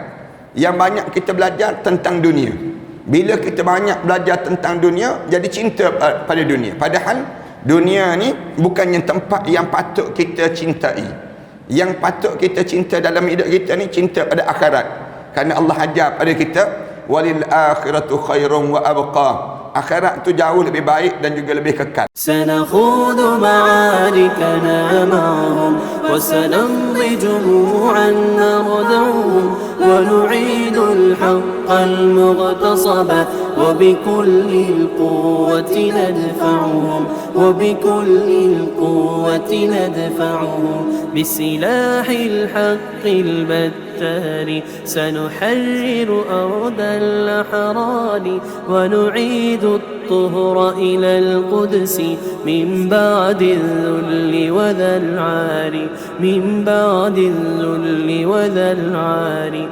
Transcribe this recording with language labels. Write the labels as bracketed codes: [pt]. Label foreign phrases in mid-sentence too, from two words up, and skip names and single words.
[ms] Yang banyak kita belajar tentang dunia. Bila kita banyak belajar tentang dunia, jadi cinta pada dunia. Padahal dunia ni bukannya tempat yang patut kita cintai. Yang patut kita cinta dalam hidup kita ni cinta pada akhirat. Kerana Allah ajar pada kita, [ar] وللآخرة خير وأبقى. [ms] Akhirat tu jauh lebih baik dan juga lebih kekal. [ar] سنخوض معاركنا معهم وسنمضي جموعا نردعهم ونعيد الحق المغتصبا وبكل القوة ندفعهم وبكل القوة ندفعهم بسلاح الحق البتار سنحرر أرض الأحرار ونعيد الطهر إلى القدس من بعد الذل وذا العار من بعد الذل وذا العار